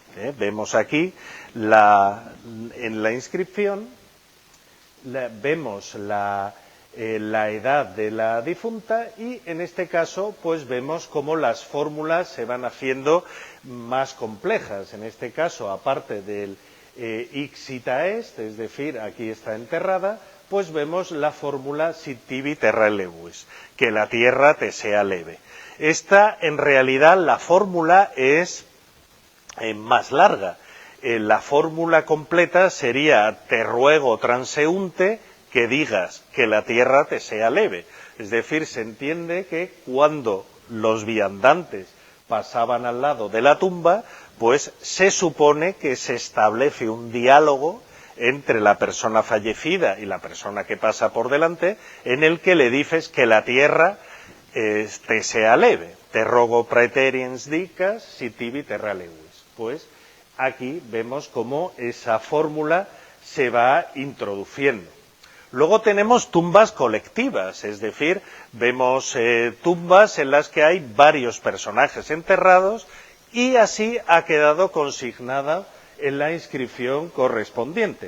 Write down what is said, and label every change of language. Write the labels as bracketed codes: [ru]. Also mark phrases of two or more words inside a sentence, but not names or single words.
[es] Vemos aquí en la inscripción, vemos la edad de la difunta, y en este caso pues vemos cómo las fórmulas se van haciendo más complejas. En este caso, aparte del [la] ixita est, [es] es decir, aquí está enterrada, pues vemos la fórmula [la] sit tibi terra levis, [es] que la tierra te sea leve. Esta, en realidad, la fórmula es más larga. La fórmula completa sería: te ruego, transeúnte, que digas que la tierra te sea leve. Es decir, se entiende que cuando los viandantes pasaban al lado de la tumba, pues se supone que se establece un diálogo entre la persona fallecida y la persona que pasa por delante, en el que le dices que la tierra te sea leve. [la] Te rogo praeteriens dicas sit tibi terra levis. [es] Pues aquí vemos cómo esa fórmula se va introduciendo. Luego tenemos tumbas colectivas, es decir, vemos tumbas en las que hay varios personajes enterrados, y así ha quedado consignada en la inscripción correspondiente.